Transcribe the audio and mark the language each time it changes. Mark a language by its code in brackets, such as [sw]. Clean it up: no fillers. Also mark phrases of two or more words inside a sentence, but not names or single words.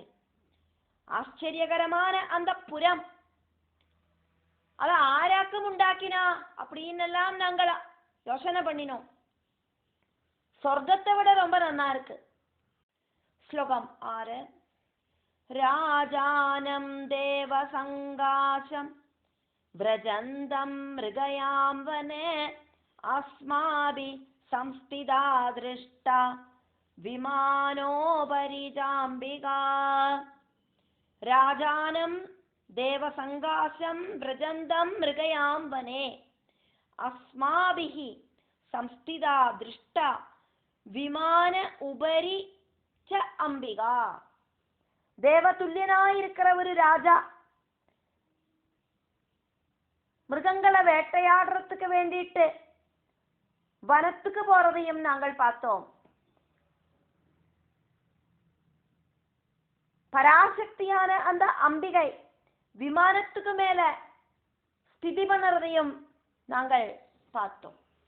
[ta] ஆச்சரியகரமான அந்த புறம் அதை ஆராக்கும் உண்டாக்கினா அப்படின்னெல்லாம் நாங்கள் யோசனை பண்ணினோம். சொர்க்கத்தை விட ரொம்ப நன்னா இருக்கு. [sa] ஸ்லோகம் 6. राजानं देवसंकाशं व्रजन्तं मृगयां वने अस्माभि संस्थिता दृष्टा विमानोपरि जाम्बिका. राजानं देवसंगासं व्रजन्तं मृगयां वने अस्माभिः संस्थिता दृष्टा विमान उपरि च अम्बिका. [ta] தேவதுல்யனாயிருக்கிற ஒரு ராஜா மிருகங்களை வேட்டையாடுறதுக்கு வேண்டிட்டு வனத்துக்கு போறதையும் நாங்கள் பார்த்தோம். பராசக்தியான அந்த அம்பிகை விமானத்துக்கு மேல ஸ்திதி பண்ணுறதையும் நாங்கள் பார்த்தோம்.